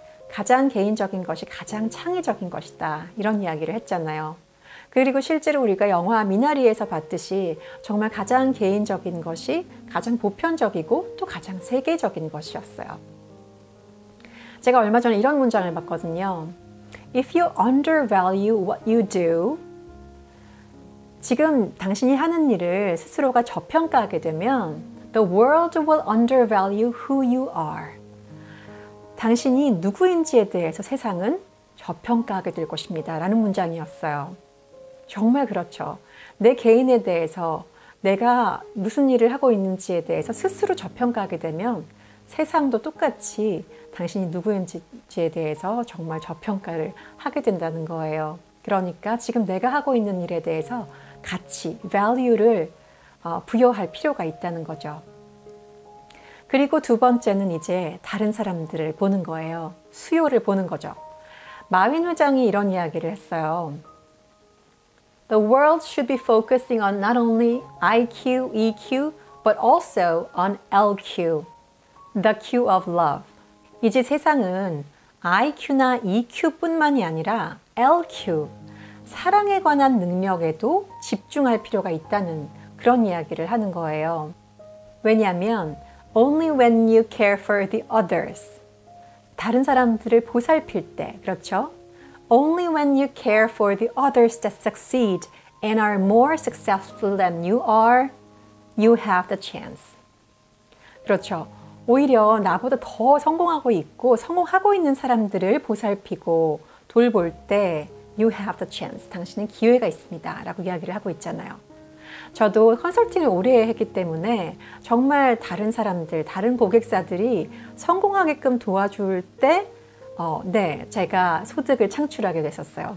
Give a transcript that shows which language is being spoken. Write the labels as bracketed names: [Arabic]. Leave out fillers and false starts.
[Korean] 가장 개인적인 것이 가장 창의적인 것이다, 이런 이야기를 했잖아요. 그리고 실제로 우리가 영화 미나리에서 봤듯이 정말 가장 개인적인 것이 가장 보편적이고 또 가장 세계적인 것이었어요. 제가 얼마 전에 이런 문장을 봤거든요. [English] If you undervalue what you do, [Korean] 지금 당신이 하는 일을 스스로가 저평가하게 되면 [English] The world will undervalue who you are. [Korean] 당신이 누구인지에 대해서 세상은 저평가하게 될 것입니다. 라는 문장이었어요. 정말 그렇죠. 내 개인에 대해서 내가 무슨 일을 하고 있는지에 대해서 스스로 저평가하게 되면 세상도 똑같이 당신이 누구인지에 대해서 정말 저평가를 하게 된다는 거예요. 그러니까 지금 내가 하고 있는 일에 대해서 가치, value를 부여할 필요가 있다는 거죠. 그리고 두 번째는 이제 다른 사람들을 보는 거예요. 수요를 보는 거죠. 마윈 회장이 이런 이야기를 했어요. [English] The world should be focusing on not only IQ, EQ, but also on LQ, the Q of love. [Korean] 이제 세상은 IQ나 EQ뿐만이 아니라 LQ, 사랑에 관한 능력에도 집중할 필요가 있다는 그런 이야기를 하는 거예요. 왜냐하면 [English] Only when you care for the others, [Korean] 다른 사람들을 보살필 때, 그렇죠? [English] Only when you care for the others that succeed and are more successful than you are, you have the chance. [Korean] 그렇죠. 오히려 나보다 더 성공하고 있고 성공하고 있는 사람들을 보살피고 돌볼 때 [English] You have the chance. [Korean] 당신은 기회가 있습니다. 라고 이야기를 하고 있잖아요. 저도 컨설팅을 오래 했기 때문에 정말 다른 사람들, 다른 고객사들이 성공하게끔 도와줄 때 네, 제가 소득을 창출하게 됐었어요.